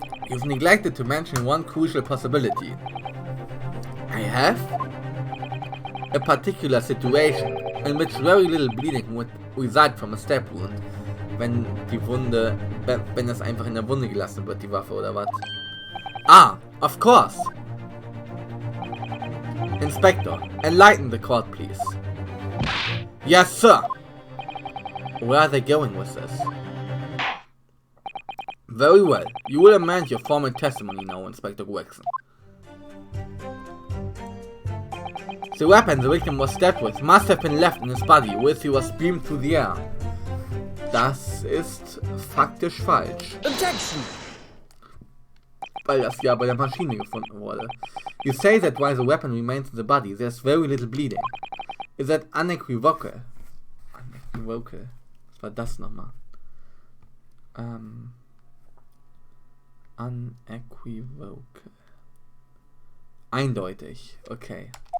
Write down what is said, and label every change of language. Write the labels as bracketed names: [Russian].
[English] You've neglected to mention one crucial possibility. I have? A particular situation in which very little bleeding would result from a stab wound. [German] Wenn es einfach in der Wunde gelassen wird, die Waffe, oder was? [English] Ah, of course! Inspector, enlighten the court, please. Yes, sir! Where are they going with this? Very well. You will amend your formal testimony now, Inspector Grenzen. The weapon the victim was stabbed with must have been left in his body, whilst he was beamed through the air. [German] Das ist faktisch falsch. [English] Objection! [German] Weil das ja bei der Maschine gefunden wurde. [English] You say that while the weapon remains in the body, there's very little bleeding. Is that unequivocal? Unequivocal. [German] Was war das nochmal? [English] Unequivocal. Eindeutig. Okay.